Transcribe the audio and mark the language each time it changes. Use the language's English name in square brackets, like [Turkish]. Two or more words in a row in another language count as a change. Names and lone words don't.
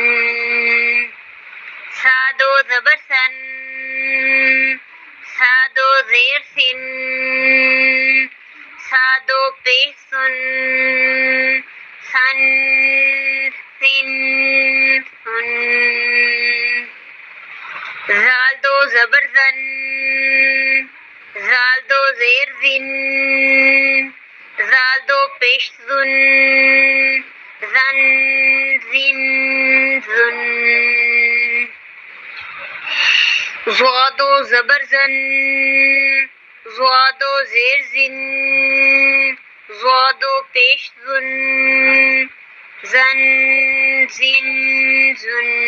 [Urdu] سا 2 زبر سن، سا 2 زیر سن، سا 2 پیش سن، سن، سن، سن۔ زال 2 زبر زن، زال 2 زیر زن، زال 2 پیش زن، زن، زن، زن۔ زوا 2 زبر زن، زوا 2 زیر زن، زوا 2 پیش زن، زن، زن، زن۔